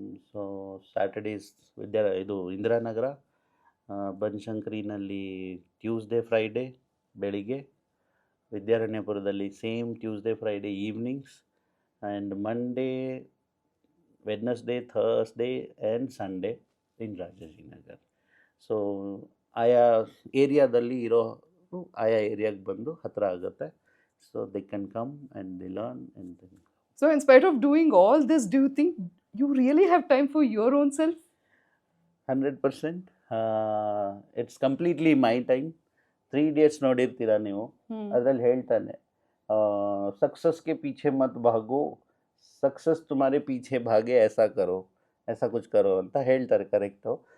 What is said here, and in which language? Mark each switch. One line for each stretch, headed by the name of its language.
Kannada: So Saturdays ಇದು Indiranagar, ಬನಶಂಕರಿನಲ್ಲಿ Tuesday Friday ಬೆಳಿಗ್ಗೆ, ವಿದ್ಯಾರಣ್ಯಪುರದಲ್ಲಿ same Tuesday Friday evenings, and Monday, Wednesday, Thursday and Sunday in Rajajinagar. So ಆಯಾ ಏರಿಯಾದಲ್ಲಿ ಇರೋ ಆಯಾ ಏರಿಯಾಗೆ ಬಂದು ಹತ್ತಿರ ಆಗುತ್ತೆ.
English: So they can come and they learn and then. So in spite of doing all this, do you think you really have time for your own self? 100%. It's completely my time.
Kannada: 3 Idiots ನೋಡಿರ್ತೀರ ನೀವು, ಅದರಲ್ಲಿ ಹೇಳ್ತಾನೆ,
Hindi: ಸಕ್ಸಸ್ಗೆ ಪೀಛೆ ಮತ್ ಭಾಗೋ, success ತುಮಾರೆ ಪೀಛೆ ಭಾಗೆ ऐसा करो, ऐसा कुछ करो
Kannada: ಅಂತ ಹೇಳ್ತಾರೆ. ಕರೆಕ್ಟು.